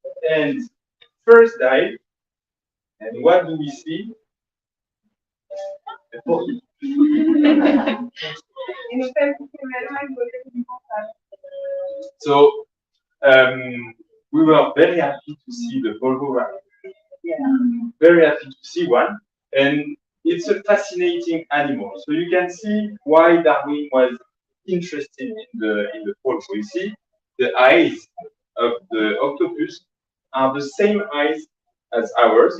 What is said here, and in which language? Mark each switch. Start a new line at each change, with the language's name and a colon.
English: And first dive, and what do we see?
Portuguese: E no primeiro mergulho eles encontraram.
English: So we were very happy to see the polvo rat. Yeah. Very happy to see one, and it's a fascinating animal. So you can see why Darwin was interested in the polvo. You see, the eyes of the octopus are the same eyes as ours.